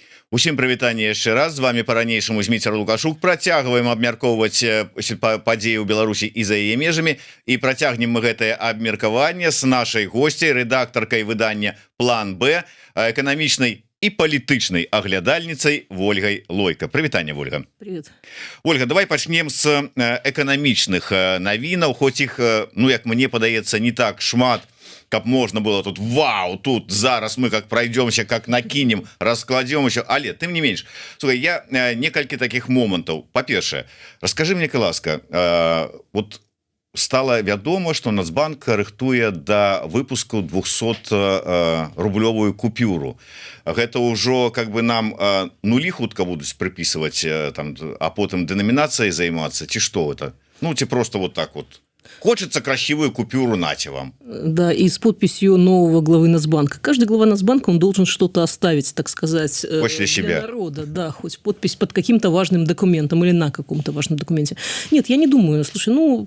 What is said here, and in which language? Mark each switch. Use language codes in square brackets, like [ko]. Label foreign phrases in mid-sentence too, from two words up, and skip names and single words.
[be] Усім прывітанне яшчэ раз, з вами по-ранейшаму Зміцер Лукашук. Працягваем абмяркоўваць падзеі ў Беларусі і за яе межамі, і працягнем мы гэтае абмеркаванне з нашай госцяй, рэдактаркай выдання План Б, эканамічнай і палітычнай аглядальніцай Вольгай Лойка. Прывітанне, Вольга. [ru] Привет. [be] Ольга, давай пачнем з эканамічных навінаў, хоць іх, ну як мне падаецца, не так шмат, каб [ru] можно было [be] тут вау, тут зараз [ru] мы как пройдемся, как накинем, раскладем еще, [be] але тым не менш. Слухай, я некалькі таких момантаў. Па-першае, [ru] расскажи мне, [be] ласка, [ru] вот стало [be] вядома, что Нацбанк рыхтуе да выпуску 200-рублёвую купюру. Гэта ўжо [ru] как бы [be] нам нулі хутка будуць прыпісваць там, а потым деноминацией займацца, ці што это? Ну, ці просто [ru] вот так вот. Хочется красивую купюру, нате вам. Да, и с подписью нового главы Нацбанка. Каждый глава Нацбанка, он должен что-то оставить, так сказать, после себя. Народа. Да, хоть подпись под каким-то важным документом или на каком-то важном документе. Нет, я не думаю. Слушай, ну...